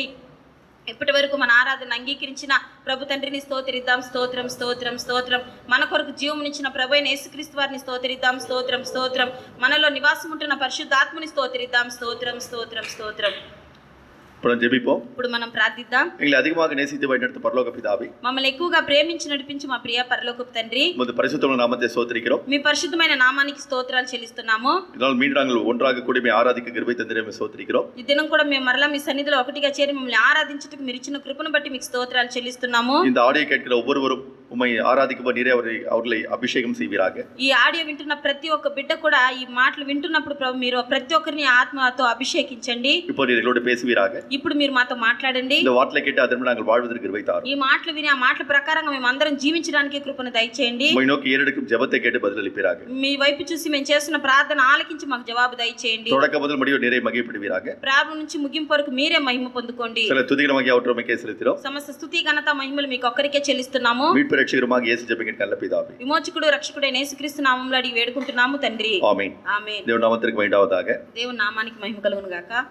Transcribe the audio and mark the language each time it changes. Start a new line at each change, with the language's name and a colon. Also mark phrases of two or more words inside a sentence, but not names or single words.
Telugu: ఇప్పటి వరకు మన ఆరాధన అంగీకరించిన ప్రభు తండ్రిని స్తోత్రిద్దాం. స్తోత్రం స్తోత్రం స్తోత్రం. మన కొరకు జీవమునిచ్చిన ప్రభు అయిన యేసుక్రీస్తు వారిని స్తోత్రిద్దాం. స్తోత్రం స్తోత్రం. మనలో నివాసం ఉంటున్న పరిశుద్ధాత్మని స్తోత్రిద్దాం. స్తోత్రం స్తోత్రం స్తోత్రం. ఇప్పుడు మనం ప్రార్థిద్దాం.
Tamil: அதிகமாக நேசித்து வழிநடத்தும் பரலோக பிதாவே,
Telugu: మమ్మల్ని ఎక్కువగా ప్రేమించి నడిపించు మా ప్రియ పరలోకపు తండ్రి,
Tamil: உமது பரிசுத்தமான நாமத்தை ஸ்தோத்திரிக்கிறோம்.
Telugu: మీ పరిశుద్ధమైన నామానికి స్తోత్రాలు చెల్లిస్తున్నాము.
Tamil: இதனால் மீண்டும் நாங்கள் ஒன்றாக கூடி ஆராதிக்க கிருபை தந்திரமே ஸ்தோத்திரிக்கிறோம்.
Telugu: ఈ దినం కూడా మేము మరలా మీ సన్నిధిలో ఒకటిగా చేరి మిమ్మల్ని ఆరాధించుటకు మీరు ఇచ్చిన కృపను బట్టి మీకు స్తోత్రాలు చెల్లిస్తున్నాము.
Tamil: இந்த ఆడియో கேட்கிற ஒவ்வொருவரும் உம்மை ஆராதிக்க நீரே அவர்களை அபிஷேகம் செய்வீராக.
Telugu: ఈ ఆడియో వింటున్న ప్రతి ఒక్క బిడ్డ కూడా ఈ మాటలు వింటున్నప్పుడు ప్రభు మీరు ప్రతి ఒక్కరిని ఆత్మతో అభిషేకించండి.
Tamil: இப்போ நீர் எங்களோடு பேசுவீராக.
Telugu: ఇప్పుడు మీరు మాతో మాట్లాడండి.
Tamil: இந்த வார்த்தை கேட்டு அதன்படி நாங்கள் வாழ்வதற்கு கிருபை தாரும்.
Telugu: ఈ మాటలు విని ఆ మాటల ప్రకారంగా మేము అందరం జీవించడానికి కృపను దయచేయండి.
Tamil: உம்மை நோக்கி ஏறெடுக்கும் ஜெபத்தை கேட்டு பதிலளிப்பீராக.
Telugu: మీ వైపు చూసి మేము చేస్తున్న ప్రార్థన ఆలకించి మాకు జవాబు దయచేయండి.
Tamil: தொடக்க முதல் முடிவு நீரே மகிமைப்படுவீராக.
Telugu: ప్రారంభం నుంచి ముగింపు వరకు మీరే మహిమ పొందుకోండి.
Tamil: சில துதிகரமாக அவற்றமைக்கே செலுத்தினோம்.
Telugu: సమస్త స్తుతి ఘనత మహిమలు మీకు ఒక్కరికే చెల్లిస్తున్నాము.
Tamil: மீட்பு ரட்சகருமாக இயேசு ஜெபிக்கிற நல்ல பிதாவே,
Telugu: విమోచకుడు రక్షకుడైన యేసుక్రీస్తు నామములో అడిగి వేడుకుంటున్నాము తండ్రి. ఆమేన్. ఆమేన్. దేవుని నామమునకు మహిమవదాగా. దేవుని నామానికి మహిమ కలుగును గాక.